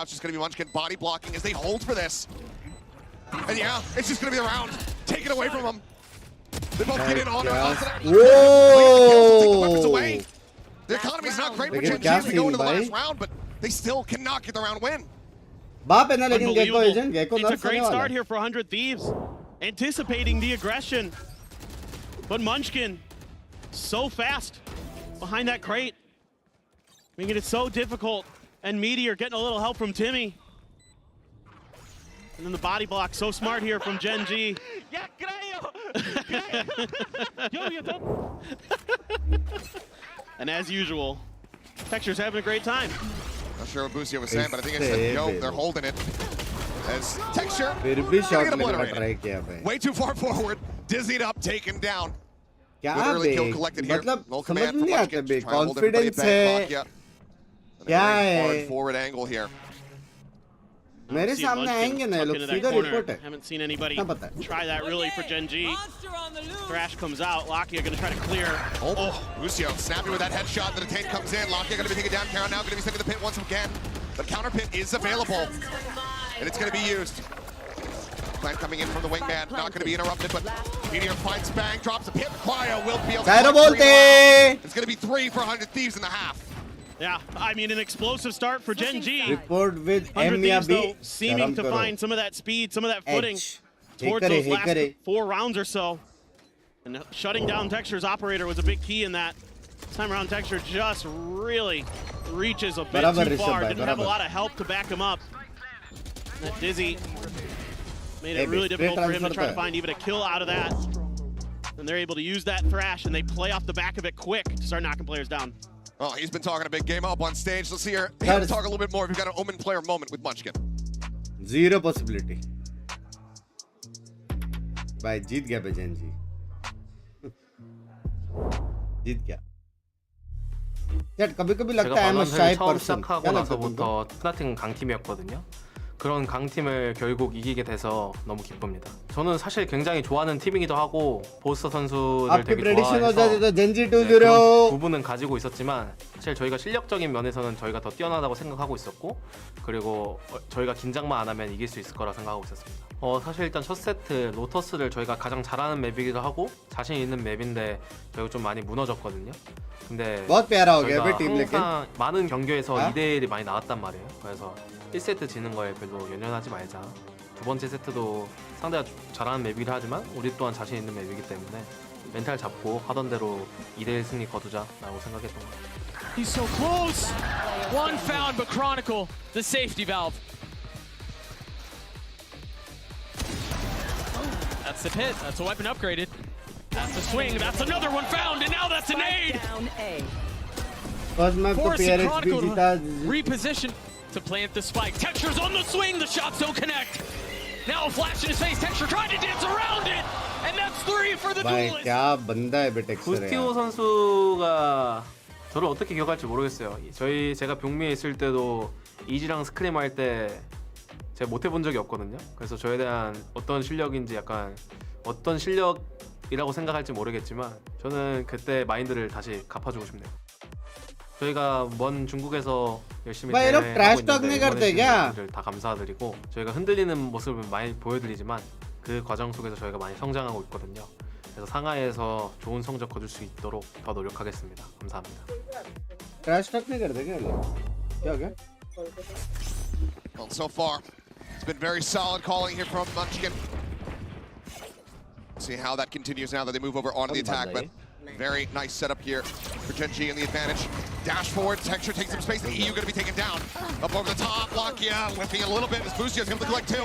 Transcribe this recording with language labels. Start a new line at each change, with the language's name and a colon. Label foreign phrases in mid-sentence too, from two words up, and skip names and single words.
English: It's just going to be Munchkin body blocking as they hold for this. And yeah, it's just going to be the round. Taken away from him. They both get in on her. Take the weapons away. The economy's not great for GENG as we go into the last round, but they still cannot get the round win.
Hindi: बाप है ना लेकिन Gecko
English: Unbelievable. agent Gecko It's a nerf great
Hindi: होने वाला
English: start
Hindi: है.
English: here for 100 Thieves. Anticipating the aggression. But Munchkin, so fast behind that crate. Making it so difficult. And Meteor getting a little help from Timmy. And then the body block, so smart here from GENG. And as usual, Texture's having a great time. Not sure what Busio was saying, but I think it's the go. They're holding it. As Texture,
Hindi: फिर भी
English: gonna shot get
Hindi: लेने का
English: obliterated.
Hindi: try किया भाई.
English: Way too far forward, dizzied up, taken down.
Hindi: क्या
English: Good early kill
Hindi: बे?
English: collected here.
Hindi: मतलब
English: No
Hindi: समझ
English: command
Hindi: नहीं
English: from
Hindi: आता
English: Munchkin.
Hindi: बे.
English: Trying to hold everybody at Confidence back
Hindi: है.
English: block, yeah. And a
Hindi: क्या
English: very
Hindi: है?
English: hard forward angle here.
Hindi: मेरे
English: See
Hindi: सामने
English: Munchkin
Hindi: आएंगे ना ये
English: tuck
Hindi: लोग
English: into that
Hindi: सीधा
English: corner.
Hindi: report है.
English: Haven't seen anybody
Hindi: क्या पता है?
English: try that really for GENG. Thrash comes out. Lakia gonna try to clear. Oh, Busio snappy with that headshot. The detain comes in. Lakia going to be taken down. Karen now going to be sent to the pit once again. The counter pit is available, and it's going to be used. Plan coming in from the wingman, not going to be interrupted, but Meteor finds Bang, drops a pit. Cryo will be able to Gyro find three
Hindi: बोलते.
English: more. It's going to be 3 for 100 Thieves in the half. Yeah, I mean an explosive start for GENG. Report with 100
Hindi: M या
English: Thieves B. though seeming to
Hindi: शर्म करो.
English: find some of that speed, some of that footing Edge. towards Hey those
Hindi: करे, hey
English: last
Hindi: करे.
English: 4 rounds or so. And shutting down Texture's operator was a big key in that. This time around, Texture just really reaches a bit
Hindi: बराबर
English: too ऋषभ far.
Hindi: भाई,
English: Didn't have a
Hindi: बराबर.
English: lot of help to back him up. That Dizzy made Hey, it really straight difficult for him to transfer try to
Hindi: था.
English: find even a kill out of that. And they're able to use that Thrash, and they play off the back of it quick to start knocking players down. Oh, he's been talking a big game up on stage. Let's hear him That is- talk a little bit more if you've got an Omen player moment with Munchkin. Zero possibility.
Hindi: भाई जीत गया पे GENG. जीत गया. यार कभी-कभी
Korean: 제가
Hindi: लगता है
English: I'm a
Korean: 발언을
English: shy
Korean: 처음
English: person.
Korean: 시작하고
Hindi: क्या लगता है तुमको?
Korean: 나서부터 같은 강팀이었거든요. 그런 강팀을 결국 이기게 돼서 너무 기쁩니다. 저는 사실 굉장히 좋아하는 팀이기도 하고 보스터 선수를
Hindi: आपकी
Korean: 되게
Hindi: prediction हो
Korean: 좋아해서
Hindi: जाती तो GENG
Korean: 그런 2-0. 부분은 가지고 있었지만 사실 저희가 실력적인 면에서는 저희가 더 뛰어나다고 생각하고 있었고 그리고 저희가 긴장만 안 하면 이길 수 있을 거라 생각하고 있었습니다. 사실 일단 첫 세트 로터스를 저희가 가장 잘하는 맵이기도 하고 자신 있는 맵인데 저희가 좀 많이 무너졌거든요. 근데
Hindi: बहुत प्यारा हो गया
Korean: 저희가
Hindi: भाई टीम लेकिन.
Korean: 항상 많은 경기에서 아? 2대1이 많이 나왔단 말이에요. 그래서 1세트 지는 거에 별로 연연하지 말자. 두 번째 세트도 상대가 잘하는 맵이긴 하지만 우리 또한 자신 있는 맵이기 때문에 멘탈 잡고 하던 대로 2대1 승리 거두자라고 생각했던 것 같아요.
English: He's so close. One found, but Chronicle, the safety valve. That's the pit. That's a weapon upgraded. That's a swing. That's another one found, and now that's an aid. Down A. First map तो Forcing
Hindi: PRX भी
English: Chronicle
Hindi: जीता.
English: to reposition to plant the spike. Texture's on the swing. The shots don't connect. Now a flash in his face. Texture tried to dance around it, And that's 3 for the
Hindi: भाई
English: duelist.
Hindi: क्या बंदा है बे टेक्सचर
Korean: 부스티오 선수가 저를 어떻게 기억할지 모르겠어요. 제가 병미에 있을 때도 이지랑 스크림 할 때 제가 못 해본 적이 없거든요. 그래서 저에 대한 어떤 실력인지 약간 어떤 실력이라고 생각할지 모르겠지만 저는 그때 마인드를 다시 갚아주고 싶네요. 저희가 먼 중국에서 열심히
Hindi: भाई, ये लोग
English: trash talk
Hindi: नहीं करते क्या?
Korean: 분들 다 감사드리고 저희가 흔들리는 모습을 많이 보여드리지만 그 과정 속에서 저희가 많이 성장하고 있거든요. 그래서 상하이에서 좋은 성적 거둘 수 있도록 더 노력하겠습니다. 감사합니다.
English: trash talk
Hindi: नहीं करते क्या ये लोग? क्या हो गया?
English: Well, so far, it's been very solid calling here from Munchkin. See how that continues now that they move over onto the attack, but very nice setup here for GENG and the advantage. Dash forward, Texture takes some space, the EU gonna be taken down. Up over the top, Lakia lifting a little bit as Boostio's able to collect two.